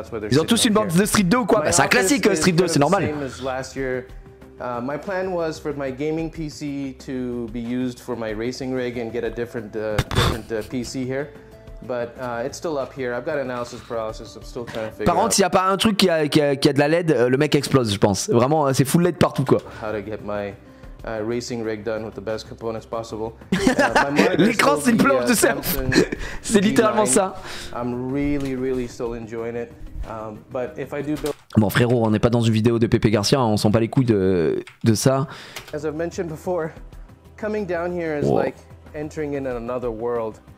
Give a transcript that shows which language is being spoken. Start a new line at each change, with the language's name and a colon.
French: Ils ont tous une bande de Street 2 ou quoi? Bah, c'est un classique Street 2, c'est normal.
English: My plan was for my gaming PC to be used for my racing rig and get a different PC here. But it's still up here. I've got analysis paralysis. I'm still trying to figure out.
French: Par contre, s'il n'y a pas un truc qui a de la LED, le mec explose, je pense. Vraiment, c'est full LED partout quoi.
English: How to get my racing rig done with the best components possible.
French: L'écran, c'est une planche de surf. C'est littéralement ça.
English: I'm really still enjoying it. But if I do build.
French: Bon frérot, on n'est pas dans une vidéo de Pepe Garcia, on sent pas les couilles de ça.
English: As I've mentioned before, coming down here is like entering in another world.